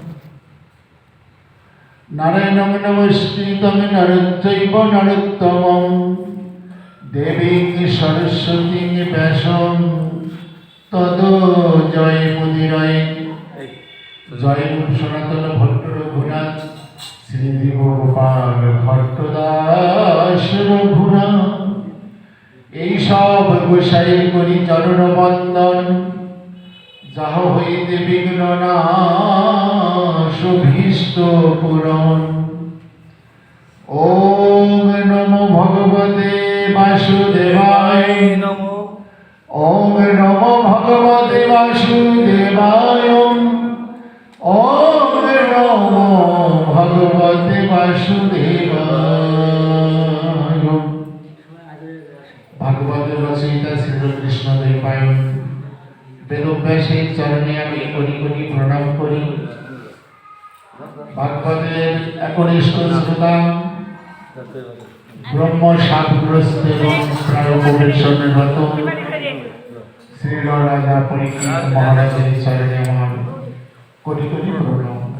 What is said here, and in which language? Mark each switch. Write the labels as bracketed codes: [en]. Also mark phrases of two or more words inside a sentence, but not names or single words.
[sa] নারায়ণং নমস্কৃতং নরং চৈব নরোত্তমং দেবীং সরস্বতীং ব্যাসং ততো জয়মুদিরয়ে জয় সনাতন ভট্ট রঘুনাথ শ্রী গোপাল ভট্টদাস রঘুনাথ। [bn] এই সব গোসাই করি চরণ বন্দন, যাহ হইতে বিঘ্ন নাশ ভীষ্ট পূরণ। [sa] ওম নমো ভগবতে বাসুদেবায় নমো। ওম নমো ভগবতে বাসুদেবায়। ওম নমো ভগবতে বাসুদেবায়। [bn] ভাগবতের রচয়িতা শ্রীকৃষ্ণ দ্বৈপায়ন বেদব্যাসের চরণে আমি কোটি কোটি প্রণাম করি। ভাগবতের একনিষ্ঠ শ্রোতা ব্রহ্ম সাধগ্রস্ত এবং প্রায়োপবেশনরত শ্রী রাজা পরীক্ষিত মহারাজের চরণে আমার কোটি কোটি প্রণাম।